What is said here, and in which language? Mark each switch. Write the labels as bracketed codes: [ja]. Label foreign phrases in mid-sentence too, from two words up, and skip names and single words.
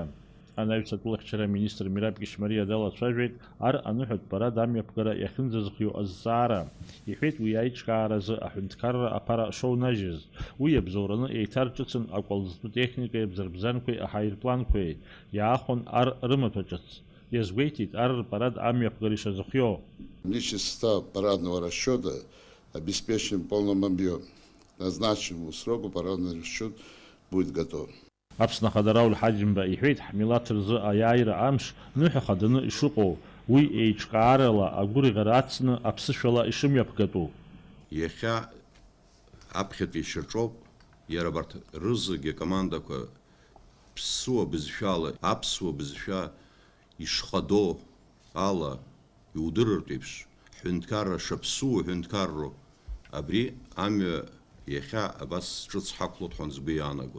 [ab] Анаҩстәылахьчара министр Мираб Кьышьмариа далацәажәеит ар аныҳәатә парад амҩаԥгара иахьынӡазхиоу азҵаара. Иҳәеит уи аиҿкааразы аҳәынҭқарра аԥара шоунажьыз. Уи иабзоураны еиҭарҿыцын акәалӡтәы техникеи абзарбзанқәеи аҳаирпланқәеи иаахон ар рымаҭәа ҿыц. Иазгәеиҭеит ар рпарад амҩаԥгара ишазыхиоу. [ru] Личный состав парадного расчета обеспечен в полном объеме. К назначенному сроку парадный расчет будет готов. [ab] Аԥсны Ахадара Рауль иҳәеит ҳмилаҭ рзы аиааира амш ныҳәа хаданы ишыҟоу, уи еиҿкаарала агәырӷьара ацны аԥсышәала ишымҩаԥгатәу. Иахьа аԥхьатәи шьаҿоуп, иара абарҭ рызегьы акомандақәа ԥсуа бызшәала, аԥсуа бызшәа ишхадоу ала иудырыртә еиԥш ҳҳәынҭқарра шаԥсуа ҳәынҭқарроу абри амҩа иахьа абас ҿыц ҳақәлоит ҳәа сгәы иаанагоит.